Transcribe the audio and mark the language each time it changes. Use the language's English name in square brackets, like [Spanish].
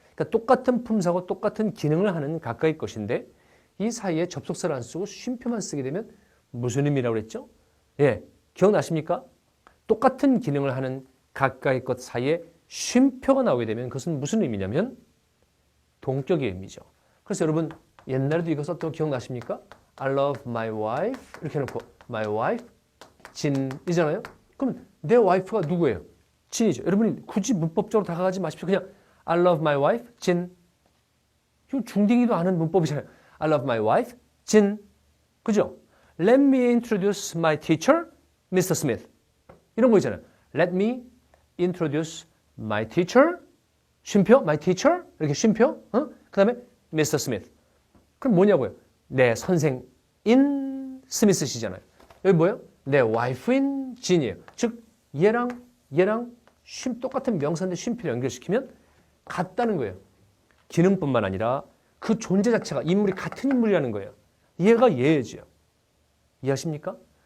[Korean] 그러니까 똑같은 품사고 똑같은 기능을 하는 가까이 것인데 이 사이에 접속사를 안 쓰고 쉼표만 쓰게 되면 무슨 의미라고 그랬죠? 예, 기억나십니까? 똑같은 기능을 하는 가까이 것 사이에 쉼표가 나오게 되면 그것은 무슨 의미냐면 동격의 의미죠. 그래서 여러분 옛날에도 이거 썼던 거 기억나십니까? [English] I love my wife [Korean] 이렇게 해놓고 [English] my wife [Korean] 진이잖아요. 그럼 내 와이프가 누구예요? 진이죠. 여러분이 굳이 문법적으로 다가가지 마십시오. 그냥 [English] I love my wife 진. [Korean] 이거 중딩이도 아는 문법이잖아요. [English] I love my wife 진. 그죠? Let me introduce my teacher, Mr. [Korean] Smith. 이런 거 있잖아요. [English] Let me introduce my teacher. [Korean] 쉼표, [English] my teacher. [Korean] 이렇게 쉼표. 그 다음에 Mr. Smith. 그럼 뭐냐고요? 내 선생인 스미스시잖아요. 여기 뭐예요? 내 와이프인 진이에요. 즉 얘랑 똑같은 명사인데 쉼표를 연결시키면 같다는 거예요. 기능뿐만 아니라 그 존재 자체가 인물이 같은 인물이라는 거예요. 얘가 얘죠. 이해하십니까?